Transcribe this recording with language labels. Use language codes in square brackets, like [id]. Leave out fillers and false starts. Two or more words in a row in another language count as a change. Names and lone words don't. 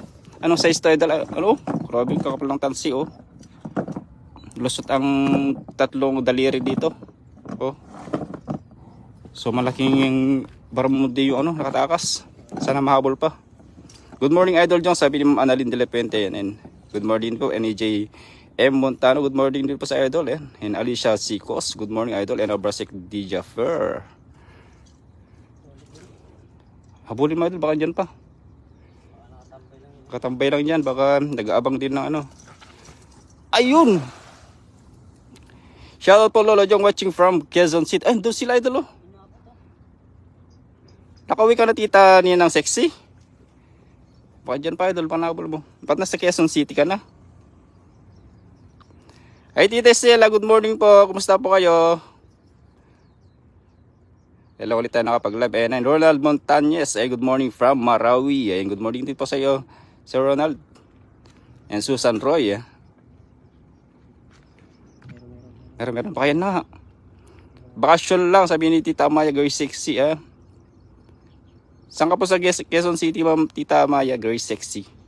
[tl] Anong size to idol? Ano? Grabe yung kakapal ng tansi oh. Lusot ang tatlong daliri dito. Oh. So malaking yung baramundi yung ano. Nakatakas. Sana mahabol pa. [en] Good morning [tl] Idol John. Sabi ni Ma'am Annalyn de la Puente. [en] And good morning [tl] po NEJ M. Montano, [en] good morning [tl] din po sa idol. And Alicia Sicos, [en] good morning [tl] idol. And Abrasek D. Jaffer. Habulin mo idol, baka dyan pa. Katambay lang yan, baka nag-aabang din ng ano. Ayun! Shoutout po Lolo Jong [en] watching from [tl] Quezon City. Ay, doon sila idol oh. Nakauwi ka na tita niya ng sexy. Baka dyan pa idol, panabol mo. Ba't nasa Quezon City ka na? Ay tita Stella, [en] good morning [tl] po. Kumusta po kayo? Hello ulit tayo nakapag-live. [en] And Ronald Montañez, good morning from Marawi. Good morning [tl] din po sa iyo, Sir Ronald. And Susan Roy. Meron pa kaya na. Bakasyon lang, sabi ni Tita Maya, [en] very sexy. [tl] Saan ka po sa Quezon City, ma'am Tita Maya, [en] very sexy?